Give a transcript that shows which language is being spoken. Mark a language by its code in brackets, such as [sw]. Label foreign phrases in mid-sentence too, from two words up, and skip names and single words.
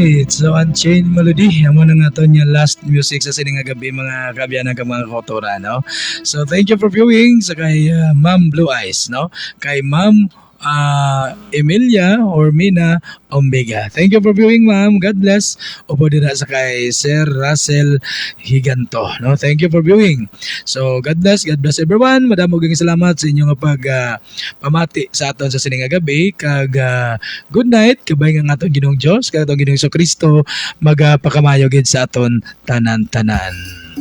[hil] So Unchained Melody, amo na nga to niya [en] last music [hil] sa sining nga gabi mga kabyanan ka mga kotora, no? [en] So thank you for viewing [hil] sa kay [en] Ma'am Blue Eyes, no? [hil] Kay Ma'am Emilia or Mina Omega. [en] Thank you for viewing, ma'am. God bless. [hil] Upo din sa kay Sir Russell Higanto, no? [en] Thank you for viewing. So God bless everyone. [hil] Madamo gang salamat sa inyong pag pamati sa aton sa sining nga gabi kag [en] good night [hil] kabay nga aton Ginoong Dios kag aton Ginoong Kristo magapakamayo gid sa aton tanan-tanan.